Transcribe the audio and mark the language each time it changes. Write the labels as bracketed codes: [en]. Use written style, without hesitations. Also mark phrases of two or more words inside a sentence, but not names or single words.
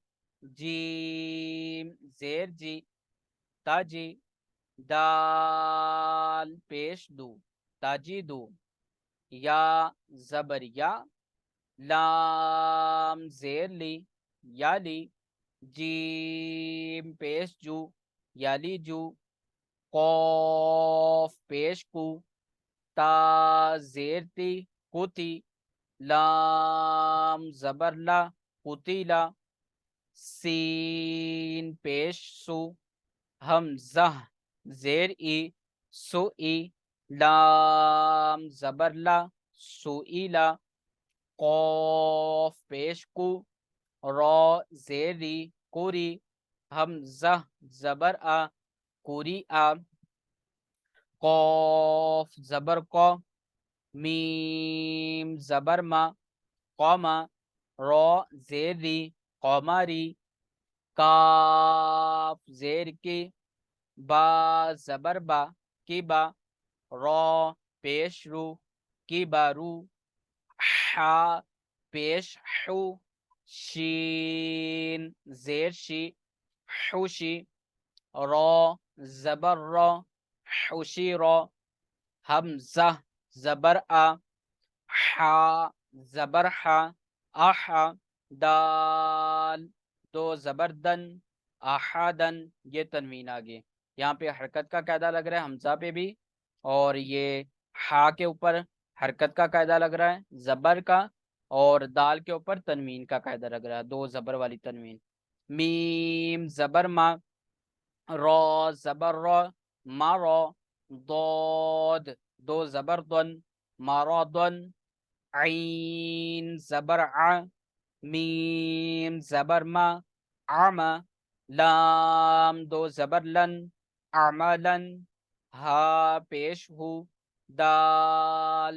[ur] جیم زیر جی تاجی دال پیش دو تاجی دو یا زبر یا لام زیر لی یالی جیم پیش جو یالی جو قوف پیش کو تا زیر تی کوتی لام زبر لا قتیلا سین پیش سو حمزہ زیر ای سو ای لام زبر لا سوئیلا قوف پیش کو را زیری کوری حمزہ زبر آ کوری آ قوف زبر کو میم زبر ما قوما را زیری قوماری کاف زیر کی با زبر با کی با را پیش رو کی بارو حا پیش حو شین زیر شی حوشی را زبر را حوشی را حمزہ زبر آ حا زبر حا آحا دال دو زبردن آحادن یہ تنوین آگے یہاں پہ حرکت کا قاعدہ لگ رہا ہے حمزہ پہ بھی اور یہ حا کے اوپر حرکت کا قاعدہ لگ رہا ہے زبر کا اور دال کے اوپر تنوین کا قاعدہ لگ رہا ہے دو زبر والی تنوین میم زبر ما را زبر را ما را ضاد دو زبر دن مرادن عین زبر ع میم زبر ما عما لام دو زبر لن اعمالن ہا پیش ہو دال